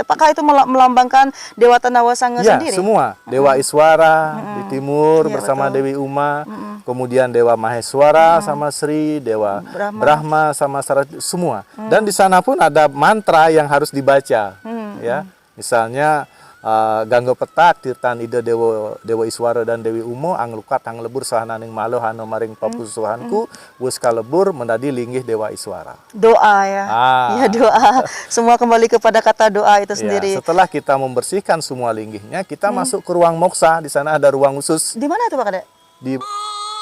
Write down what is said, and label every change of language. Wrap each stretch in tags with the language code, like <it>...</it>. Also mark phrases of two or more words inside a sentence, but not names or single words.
<id>Apakah itu melambangkan Dewata Nawasangga Ya, sendiri? semua. Dewa Iswara di timur Iya, bersama betul. Dewi Uma, kemudian Dewa Maheswara sama Sri, Dewa Brahma sama Saraswati, semua. Dan di sana pun ada mantra yang harus dibaca.</id> <ban>Ya, misalnya Gangga Petak, Tirtan Ida Dewa Iswara dan Dewi Umo, Anglukat Anglebur Sahananing Malo Hano Maring Papusuhanku, Wus Kalebur Mendadi Linggih Dewa Iswara.</ban> <id>Doa ya. Ya doa. Semua kembali kepada kata doa itu Ya, sendiri. setelah kita membersihkan semua linggihnya, kita masuk ke ruang moksa. Di sana ada ruang khusus Di mana itu Pak Kade? di</id>